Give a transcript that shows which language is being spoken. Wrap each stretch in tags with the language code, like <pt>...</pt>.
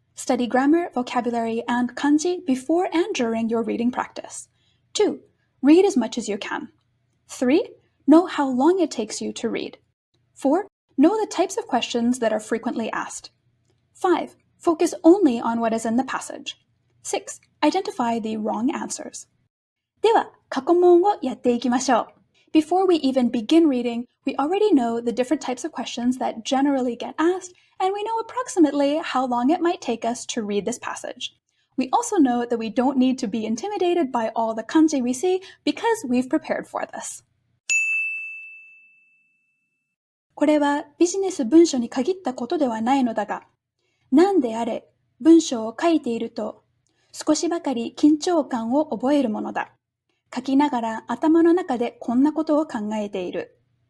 <en>Study grammar, vocabulary, and kanji before and during your reading practice. 2. Read as much as you can. 3. Know how long it takes you to read. 4. Know the types of questions that are frequently asked. 5. Focus only on what is in the passage. 6. Identify the wrong answers.</en> <ja>では、過去問をやっていきましょう。</ja> <en>Before we even begin reading, we already know the different types of questions that generally get asked, and we know approximately how long it might take us to read this passage. We also know that we don't need to be intimidated by all the kanji we see because we've prepared for this.</en> <ja>これはビジネス文書に限ったことではないのだが、何であれ文章を書いていると少しばかり緊張感を覚えるものだ。書きながら頭の中でこんなことを考えている。</ja>